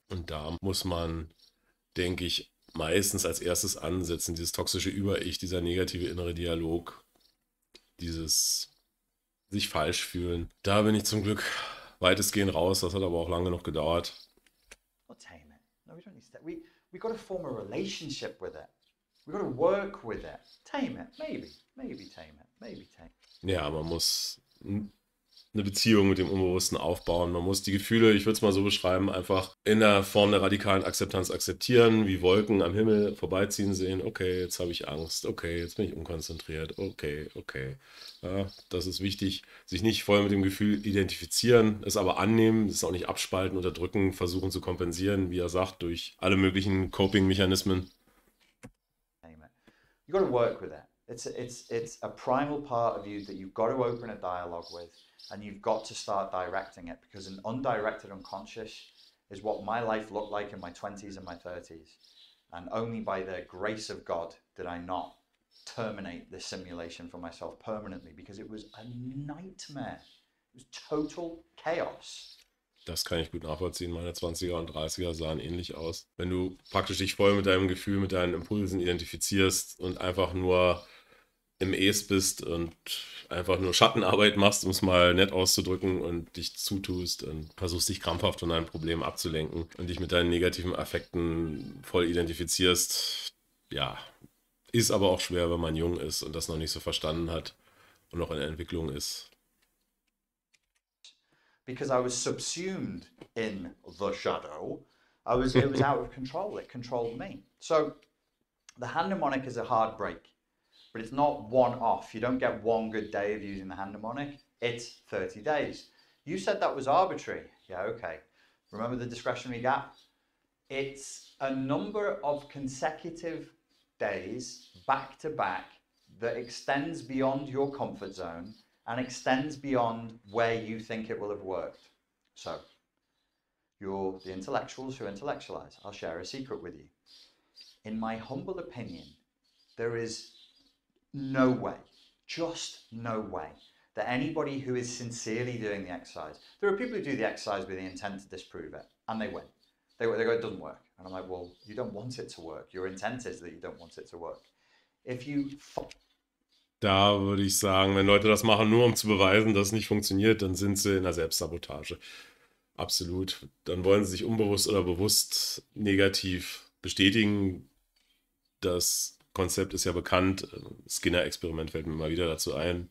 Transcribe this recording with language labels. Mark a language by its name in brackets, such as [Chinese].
[German] Und da muss man, denke ich, meistens als erstes ansetzen, dieses toxische Über-Ich, dieser negative innere Dialog, dieses sich falsch fühlen. Da bin ich zum Glück weitestgehend raus. Das hat aber auch lange noch gedauert. [English] Not tame it. No, we don't need to. We got to form a relationship with it. We got to work with it. Tame it, maybe tame it, maybe tame it. [German] Ja, man muss eine Beziehung mit dem Unbewussten aufbauen. Man muss die Gefühle, ich würde es mal so beschreiben, einfach in der Form der radikalen Akzeptanz akzeptieren, wie Wolken am Himmel vorbeiziehen sehen. Okay, jetzt habe ich Angst. Okay, jetzt bin ich unkonzentriert. Okay. Ja, das ist wichtig. Sich nicht voll mit dem Gefühl identifizieren, es aber annehmen, es auch nicht abspalten, unterdrücken, versuchen zu kompensieren, wie er sagt, durch alle möglichen Coping-Mechanismen. [English] You got to work with it. It's a primal part of you that you've got to open a dialogue with, and you've got to start directing it, because an undirected unconscious is what my life looked like in my 20s and my 30s. And only by the grace of God did I not terminate this simulation for myself permanently, because it was a nightmare. It was total chaos. Das kann ich gut nachvollziehen. Meine 20er und 30er sahen ähnlich aus. Wenn du praktisch dich voll mit deinem Gefühl, mit deinen Impulsen identifizierst und einfach nur im Es bist und einfach nur Schattenarbeit machst, um es mal nett auszudrücken, und dich zutust und versuchst, dich krampfhaft von deinen Problemen abzulenken und dich mit deinen negativen Affekten voll identifizierst. Ja, ist aber auch schwer, wenn man jung ist und das noch nicht so verstanden hat und noch in der Entwicklung ist. Because I was subsumed in the shadow, it was out of control. It controlled me. So the hand mnemonic is a hard break, but it's not one off. You don't get one good day of using the hand mnemonic. It's 30 days. You said that was arbitrary. Yeah, okay. Remember the discretionary gap? It's a number of consecutive days back to back that extends beyond your comfort zone and extends beyond where you think it will have worked. So, you're the intellectuals who intellectualize. I'll share a secret with you. In my humble opinion, there is no way, just no way, that anybody who is sincerely doing the exercise, there are people who do the exercise with the intent to disprove it, and they win. They go, it doesn't work. And I'm like, well, you don't want it to work. Your intent is that you don't want it to work. If you... [German] Da würde ich sagen, wenn Leute das machen, nur um zu beweisen, dass es nicht funktioniert, dann sind sie in der Selbstsabotage. Absolut. Dann wollen sie sich unbewusst oder bewusst negativ bestätigen. Das Konzept ist ja bekannt. Skinner-Experiment fällt mir mal wieder dazu ein.